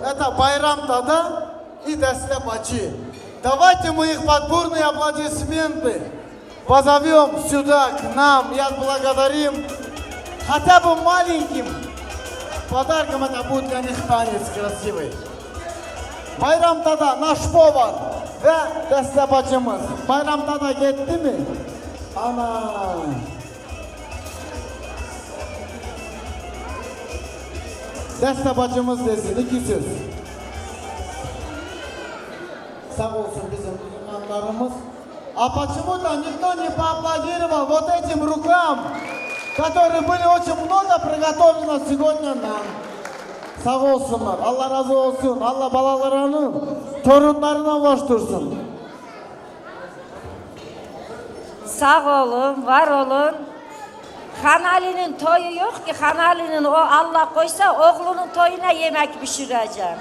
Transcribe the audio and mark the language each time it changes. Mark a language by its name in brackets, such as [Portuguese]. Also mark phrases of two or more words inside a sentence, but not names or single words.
[Russian] Это Байрам Дада и Дасте Бачи. Давайте мы их под бурные аплодисменты позовем сюда, к нам, и отблагодарим хотя бы маленьким подарком. Это будет для них танец красивый. [Turkish] Bayram Dada, [Russian] наш повар [Turkish] ve Deste bacımız. Bayram Dada gitti mi? Ana. Deste bacımız desin, iki söz. Sağ olsun bizim müzikantlarımız. [Russian] А почему-то никто не поаплодировал вот этим рукам, которые были очень много приготовлены сегодня нам. [Turkish] Sağ olsunlar. Allah razı olsun. Allah balalarını, torunlarına ulaştırsın. Sağ olun, var olun. Hanali'nin toyu yok ki, Hanali'nin o Allah koysa oğlunun toyuna yemek pişireceğim.